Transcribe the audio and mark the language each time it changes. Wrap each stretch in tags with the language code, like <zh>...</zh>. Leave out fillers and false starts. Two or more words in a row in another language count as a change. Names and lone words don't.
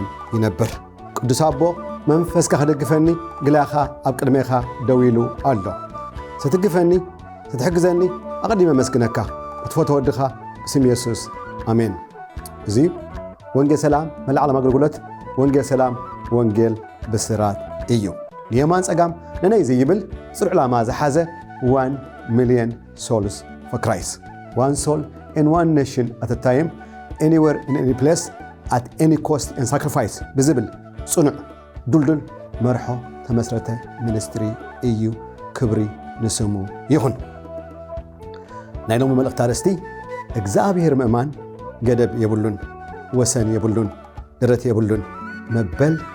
<ti>ይነብር። ቅዱስ ኣቦ መንፈስካ ክደግፈኒ ግላኻ ኣብ ቅድሜኻ ደው ኢሉ ኣሎ። ስትግፈኒ ስትሕግዘኒ ኣቐዲመ መስግነካ ክትፈትዎ ወድኻ ብስም ኢየሱስ ኣሜን። እዚ ወንጌል ሰላም መላዕለም ኣገልግሎት ወንጌል ሰላም ወንጌል ብስራት እዩ። ንየማን ጸጋም ነናይ ዘይብል ጽኑዕ ዕላማ ዝሓዘ</ti> <en>1 million souls for Christ. One soul and one nation at a time, anywhere in any place, at any cost and sacrifice.</en> <ti>ብዝብል ጽኑዕ ዱልዱል መርሖ ተመስረተ ሚኒስትሪ እዩ። ክብሪ ንስሙ ይኹን። ናይ ሎሚ መልእኽቲ ኣርእስቲ እግዚአብሔር ምእማን ገደብ የብሉን፣ ወሰን የብሉን፣ ደረት የብሉን መበል</ti>